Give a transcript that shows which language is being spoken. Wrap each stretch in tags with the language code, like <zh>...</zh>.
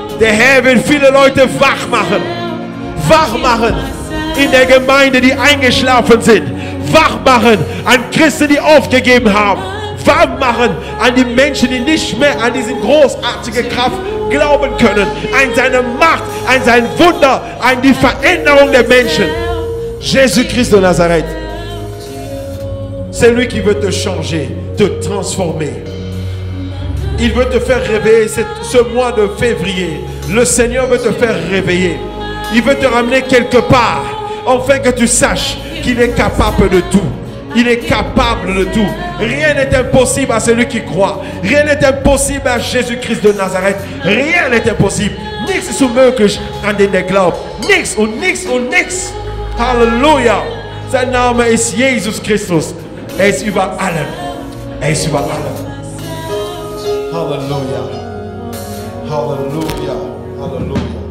<de>Der Herr will viele Leute wach machen. Wach machen in der Gemeinde, die eingeschlafen sind. Wach machen an Christen, die aufgegeben haben. Wach machen an die Menschen, die nicht mehr an diese großartige Kraft glauben können. An seine Macht, an sein Wunder, an die Veränderung der Menschen.</de> <fr>Jésus-Christ de Nazareth. C'est lui qui veut te changer, te transformer. Il veut te faire réveiller ce mois de février. Le Seigneur veut te faire réveiller. Il veut te ramener quelque part, afin que tu saches qu'il est capable de tout. Il est capable de tout. Rien n'est impossible à celui qui croit. Rien n'est impossible à Jésus-Christ de Nazareth. Rien n'est impossible.</fr> <de>Nichts ist unmöglich an den der glaubt. Nichts und nichts und nichts. Halleluja. Sein Name ist Jesus Christus. Er ist über allem. Er ist über allem. Halleluja. Halleluja. Halleluja.</de>